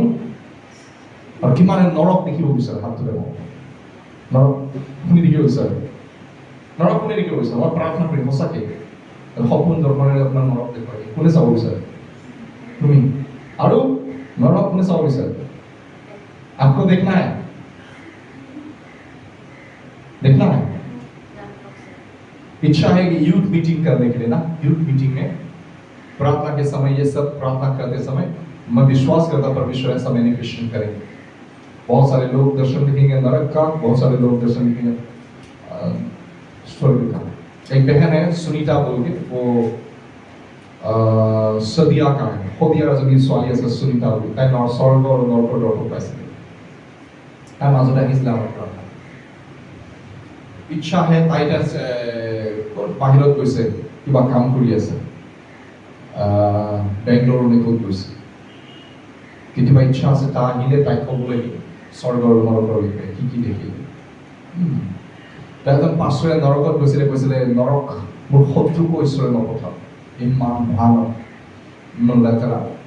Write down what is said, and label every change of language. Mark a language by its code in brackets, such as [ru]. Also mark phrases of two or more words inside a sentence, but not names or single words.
[as] আৰু কিমানে নৰক দেখিব বিচাৰে, হাতটো নামক। নৰক শুনি দেখিব বিচাৰে, নৰক কোনে দেখিব বিচাৰে? মই প্ৰাৰ্থনা কৰিম সঁচাকে, সপোন দৰ্শনেৰে আপোনাৰ নৰক দেখুৱাই। কোনে চাব বিচাৰে? তুমি। আৰু নৰক কোনে চাব বিচাৰে? [hi] आपको देखना है? देखना है? इच्छा है कि [en] youth meeting [hi] करने के लिए ना, [en] youth meeting [hi] में प्रार्थना के समय ये सब प्रार्थना करते समय मैं विश्वास करता परमेश्वर ऐसा मैनिफेस्टेशन करेंगे। बहुत सारे लोग दर्शन देखेंगे नरक का, बहुत सारे लोग दर्शन देखेंगे स्वर्ग का। एक बहन है सुनीता बोल के, वो सदिया का है, सदिया जब [as] ছোৱালী আছে [hi] सुनीता बोल, [as] তাই স্বৰ্গ আৰু নৰকৰ দৰ্শন পাইছিলে। তাই মাজতে আহিছিলে আমাৰ প্ৰাৰ্থনা। ইচ্ছা হে তাই বাহিৰত গৈছে, কিবা কাম কৰি আছে। বেংগলোৰলৈ ক'ত গৈছে কেতিয়াবা ইচ্ছা আছে তাৰ আহিলে তাইক ক'ব লাগিব স্বৰ্গৰ নৰকৰ বিষয়ে কি কি দেখিলে এজন পাষ্টৰে নৰকত কৈছিলে নৰক মোৰ শত্ৰুকো ঈশ্বৰে নপঠাওক ইমান ভয়ানক ইমান লেতেৰা